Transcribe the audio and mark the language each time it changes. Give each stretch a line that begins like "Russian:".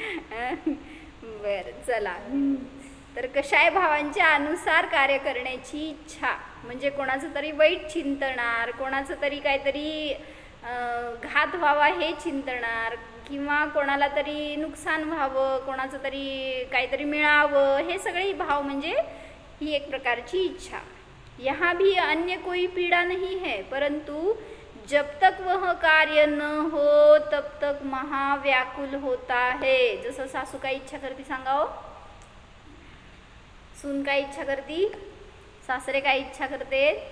Marathi: बर चला तर कशाय भावांच्या अनुसार कार्य करण्याची इच्छा म्हणजे कोणाचं तरी वाईट चिंतणार कोणाचं तरी काहीतरी घात व्हावा हे चिंतणार किंवा कोणाला तरी नुकसान व्हावं कोणाचं तरी काहीतरी मिळावं हे सगळे भाव म्हणजे ही एक प्रकारची इच्छा।
Hindi: यहाँ भी अन्य कोई पीड़ा नहीं है परंतु जब तक वह कार्य न हो तब तक महाव्याकुल होता है।
Marathi: जसं सासू काय इच्छा करती सांगाओ? सून काय इच्छा करती? सासरे काय इच्छा करते?